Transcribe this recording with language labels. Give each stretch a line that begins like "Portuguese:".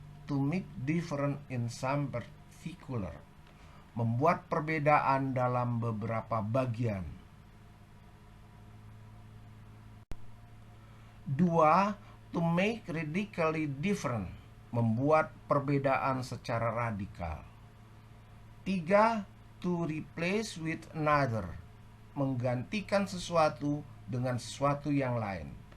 English: To make different in some particular.
Indonesian: Membuat perbedaan dalam beberapa bagian. 2.
English: To make radically different.
Indonesian: Membuat perbedaan secara radikal.
English: 3. To replace with another.
Indonesian: Menggantikan sesuatu dengan sesuatu yang lain.